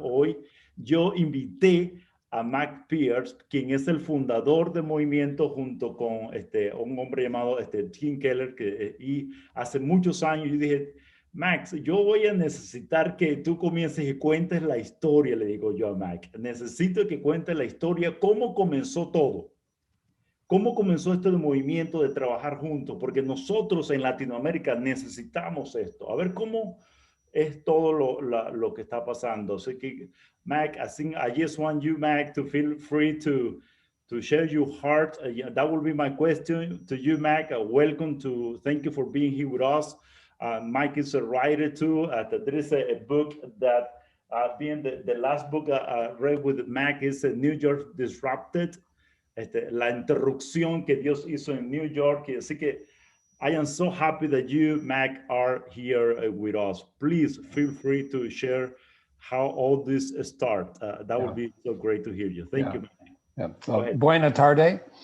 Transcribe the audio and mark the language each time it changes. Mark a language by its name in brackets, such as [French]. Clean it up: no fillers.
[Spanish] Hoy yo invité a Pier, quien es el fundador del movimiento, junto con un hombre llamado Tim Keller, y hace muchos años yo dije, Max, yo voy a necesitar que tú comiences y cuentes la historia, le digo yo a Mac. Necesito que cuentes la historia, cómo comenzó todo. ¿Cómo comenzó este movimiento de trabajar juntos? Porque nosotros en Latinoamérica necesitamos esto. A ver cómo es todo lo que está pasando. Así que, [English] Mac, I just want you, Mac, to feel free to share your heart. That will be my question to you, Mac. Welcome to, thank you for being here with us. Mike is a writer too. There is a book that being the last book I read with Mac is New York Disrupted. [Spanish] La interrupción que Dios hizo en New York. Así que [English] I am so happy that you, Mac, are here with us. Please feel free to share how all this start. That would be so great to hear you. Thank you, Mac. [Spanish] Buena tarde.